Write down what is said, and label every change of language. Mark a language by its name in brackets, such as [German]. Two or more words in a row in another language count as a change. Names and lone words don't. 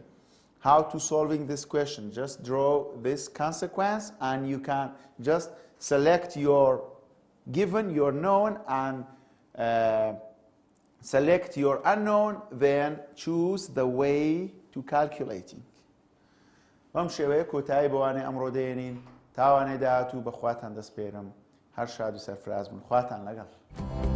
[English] How to solving this question? Just draw this consequence, and you can just select your given, your known, and select your unknown, then choose the way to calculating. [Central Kurdish] بەم شێوەیە کۆتایی بەوانەی ئەمڕۆ دێنین تاوانەی داهاتوو بەخواتان دەست پێرم هەر شاد و سەرفراز بن خواتان لەگەڵ